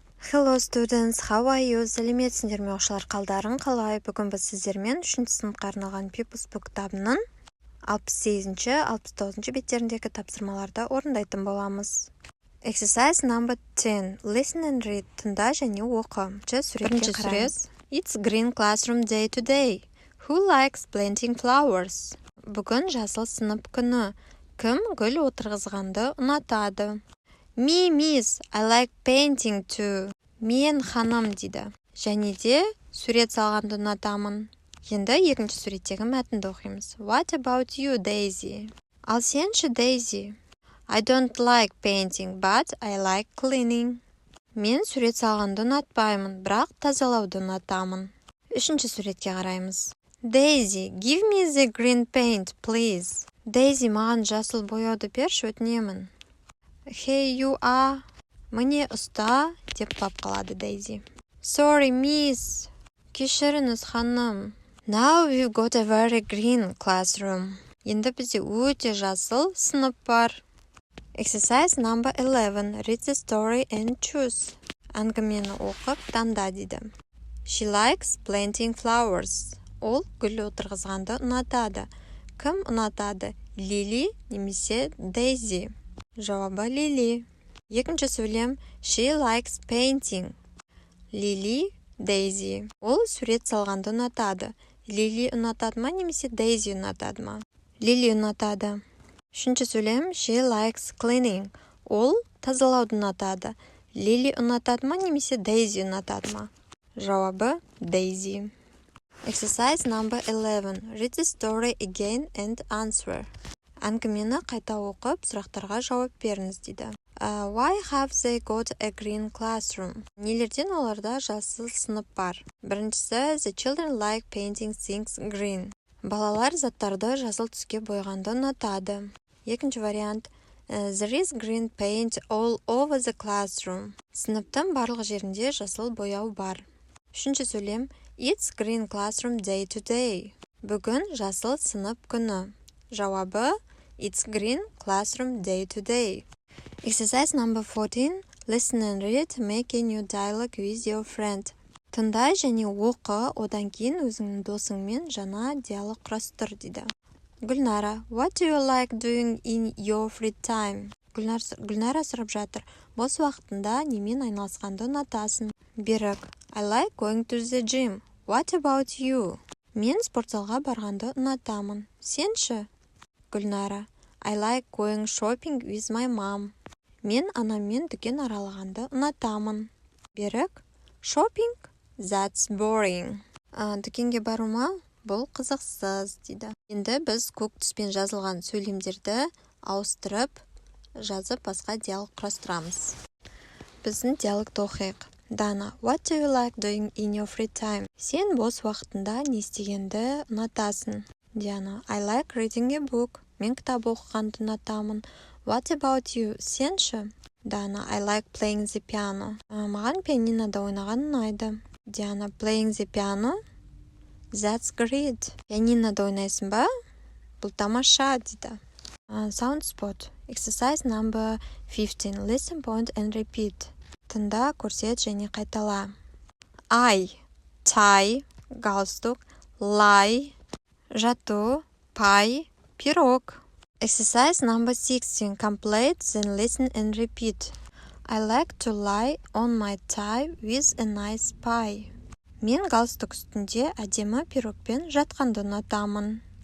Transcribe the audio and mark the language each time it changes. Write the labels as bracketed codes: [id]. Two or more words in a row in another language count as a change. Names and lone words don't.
[en] Hello students, how are you? [kk] Сәлеметсіңдер ме оқушылар, қалдарың қалай? Бүгін біз сіздермен 3-ші сыныпқа арналған People's Book кітабының 68-69 беттеріндегі тапсырмаларды орындайтын боламыз. [en] Exercise number 10. Listen and read. [kk] Тыңда және оқы. Суретке қараңыз. [en] It's green classroom day today. Who likes planting flowers? [kk] Бүгін жасыл сынып күні. Кім гүл отырғызғанды ұнатады? [en] Me, miss, I like painting too. [kk] Мен ханым дейді. Және де сурет салғанды ұнатамын. Енді екінші суреттегі мәтінді оқимыз. [en] What about you, [kk] Daisy? Ал сенші, Daisy? [en] I don't like painting, but I like cleaning. [kk] Мен сурет салғанды ұнатпаймын, бірақ тазалауды ұнатамын. Үшінші суретке қараймыз. Daisy, [en] give me the green paint, please. [kk] Daisy, маған жасыл бояуды берші, өтінемін. [en] Hey, you are. [kk] Міне ұста, деп бап қалады Daisy. [en] Sorry, miss. [kk] Кешіріңіз, ханым. [en] Now we've got a very green classroom. [kk] Енді бізде өте жасыл сынып бар. [en] Exercise number 11. Read the story and choose. [kk] Әңгімені оқып, таңда дейді. [en] She likes planting flowers. [kk] Ол гүл отырғызғанды ұнатады. Кім ұнатады? Лили немесе Daisy? Жауабы Лили. Екінші сөйлем. [en] She likes painting. [kk] Лили, Daisy. Ол сурет салғанды ұнатады. Лили ұнатады ма немесе Daisy ұнатады ма? Лили ұнатады. Үшінші сөйлем. [en] She likes cleaning. [kk] Ол тазалауды ұнатады. Лили ұнатады ма немесе Daisy ұнатады ма? Жауабы Daisy. [en] Exercise number 11. Read the story again and answer. [kk] Әңгімені қайта оқып, сұрақтарға жауап беріңіз дейді. [en] Why have they got a green classroom? [kk] Нелерден оларда жасыл сынып бар? Біріншісі, [en] the children like painting things green. [kk] Балалар заттарды жасыл түске бояғанды ұнатады. Екінші вариант, [en] there is green paint all over the classroom. [kk] Сыныптың барлық жерінде жасыл бояу бар. Үшінші сөйлем, [en] it's green classroom day today. [kk] Бүгін жасыл сынып күні. Жауабы, [en] it's green classroom day today. Exercise number 14. Listen and read. Make a new dialogue with your friend. [kk] Тыңда және оқы, одан кейін өзіңнің досыңмен жаңа диалог құрастыр дейді. Гүлнара, [en] what do you like doing in your free time? [kk] Гүлнара сұрап жатыр. Бос уақытында немен айналысқанды ұнатасың? Берік, [en] I like going to the gym. What about you? [kk] Мен спортзалға барғанды ұнатамын. Сенші? Гүлнара, [en] I like going shopping with my mom. [kk] Мен анаммен дүкен аралағанды ұнатамын. Берік, [en] shopping? That's boring. [kk] Дүкенге бару ма? Бұл қызықсыз, дейді. Енді біз көк түспен жазылған сөйлемдерді ауыстырып, жазып басқа диалог құрастырамыз. Біздің диалогты оқиық. Дана, [en] what do you like doing in your free time? [kk] Сен бос уақытында не істегенді ұнатасың? Диана, [en] I like reading a book. [kk] Мен кітап оқығанды ұнатамын. [en] What about you? [kk] Сенші? Дана, [en] I like playing the piano. [kk] Маған пианинода ойнаған ұнайды. Диана, [en] playing the piano? That's great. [kk] Пианинода ойнайсың ба? Бұл тамаша, дейді. [en] Sound spot. Exercise number 15. Listen, point and repeat. [kk] Тыңда, көрсет және қайтала. [en] I, tie, галстук, lie, жату, pie, пирог. Exercise number 16. Complete, then listen and repeat. I like to lie on my tie with a nice pie. [kk] Мен галстук үстінде әдемі пирогпен жатқанды ұнатамын.